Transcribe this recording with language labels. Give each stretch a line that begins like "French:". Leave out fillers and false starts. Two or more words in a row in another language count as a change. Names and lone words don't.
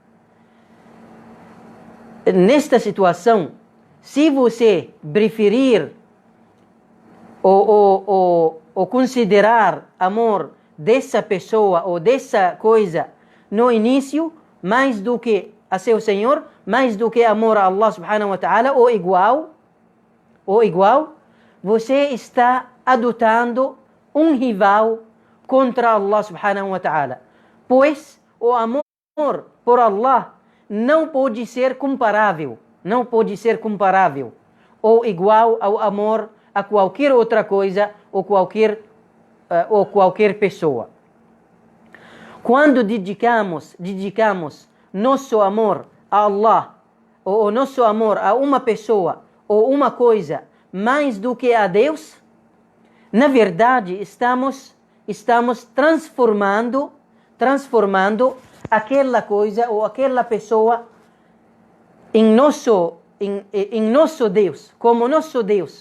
Portuguese: Nesta situação, se você preferir ou considerar amor dessa pessoa ou dessa coisa no início mais do que a seu Senhor, mais do que amor a Allah
Arabic: سبحانه وتعالى,
Portuguese: ou igual, você está adotando um rival contra Allah
Arabic: سبحانه وتعالى.
Portuguese: Pois o amor por Allah não pode ser comparável ou igual ao amor a qualquer outra coisa ou qualquer pessoa. Quando dedicamos nosso amor a Allah ou nosso amor a uma pessoa ou uma coisa mais do que a Deus, na verdade estamos transformando aquela coisa ou aquela pessoa em nosso Deus, como nosso Deus.